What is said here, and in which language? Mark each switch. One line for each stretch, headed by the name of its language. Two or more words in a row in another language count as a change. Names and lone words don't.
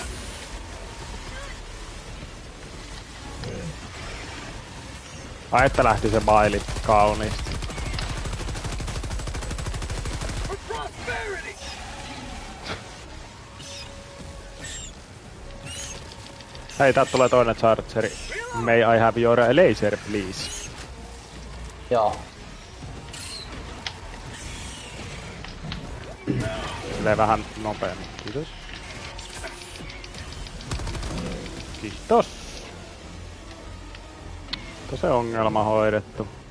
Finnish: Ai että lähti se Bile kauniisti. Hei, täältä tulee toinen chargeri.
English: May I have your laser, please?
Finnish: Joo. Silleen vähän nopeammin, kiitos. Kiitos. Se ongelma hoidettu.